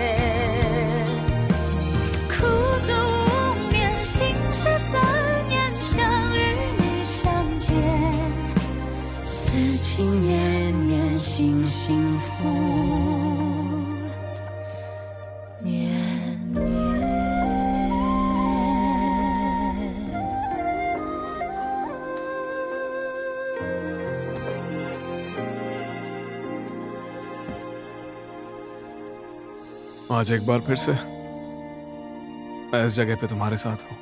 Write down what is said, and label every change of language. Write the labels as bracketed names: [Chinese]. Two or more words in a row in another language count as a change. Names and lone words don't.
[Chinese] 苦涩无眠，心事怎言？想与你相见，此情绵绵，心幸福绵绵。 [Hindi] आज एक बार फिर से मैं इस जगह पे तुम्हारे साथ हूँ।